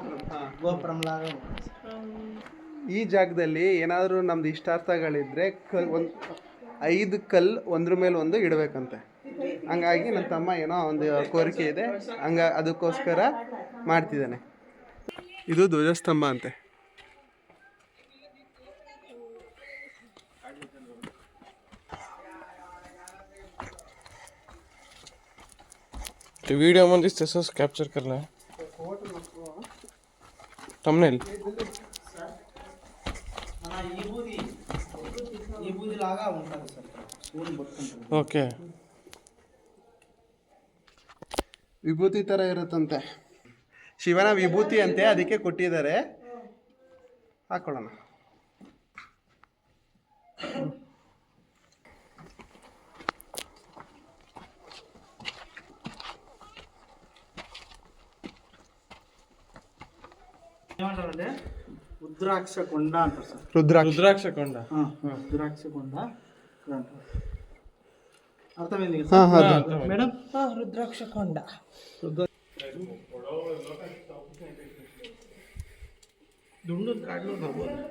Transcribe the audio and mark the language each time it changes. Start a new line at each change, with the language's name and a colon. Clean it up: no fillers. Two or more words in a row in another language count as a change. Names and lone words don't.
Telugu: గోపురం లాగా ఉంది.
Kannada: ಈ ಜಾಗದಲ್ಲಿ ಏನಾದರೂ ನಮ್ದು ಇಷ್ಟಾರ್ಥಗಳಿದ್ರೆ ಒಂದು 5 ಕಲ್ಲು ಒಂದ್ರ ಮೇಲೆ ಒಂದು ಇಡಬೇಕಂತೆ. ಹಂಗಾಗಿ ನನ್ನ ತಮ್ಮ ಏನೋ ಒಂದು ಕೋರಿಕೆ ಇದೆ, ಅದಕ್ಕೋಸ್ಕರ ಮಾಡ್ತಿದ್ದಾನೆ. ಇದು ಧ್ವಜಸ್ತಂಭ ಅಂತೆ.
Hindi: तो वीडियो में इस तरह से कैप्चर करना है थंबनेल.
Kannada: ಓಕೆ, ವಿಭೂತಿ ಥರ ಇರುತ್ತಂತೆ. ಶಿವನ ವಿಭೂತಿ ಅಂತೆ, ಅದಕ್ಕೆ ಕೊಟ್ಟಿದ್ದಾರೆ. ಹಾಕೊಳ್ಳೋಣ.
Telugu: ఏమంటారంటే రుద్రాక్ష కొండ అంటారు సార్. రుద్రాక్ష కొండ. రుద్రాక్ష కొండ అర్థమైంది మేడం. రుద్రాక్ష కొండ
Kannada: ದುಂಡು ಕಾಡ್ಲು ಬರ್ಬೋದು.